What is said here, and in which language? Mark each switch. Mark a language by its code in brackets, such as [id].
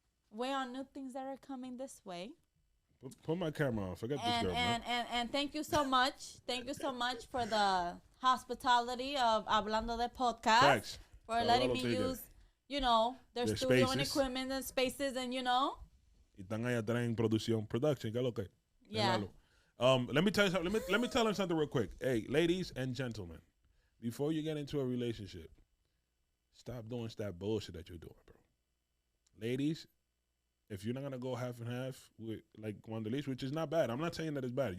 [en] Wait on new things that are coming this way. Put my camera on. Forget this girl, man. And thank you so much. Thank you so much for the hospitality of Hablando de Podcast. Thanks. For letting me use, their studio and equipment and spaces and, [es] Y están allá atrás en production, ¿qué es lo que? [en] Yeah. Let me tell you something. Let me tell them something real quick. Hey, ladies and gentlemen, before you get into a relationship, stop doing that bullshit that you're doing, bro. Ladies, if you're not gonna go half and half with like Wanderlis, which is not bad. I'm not saying that it's bad.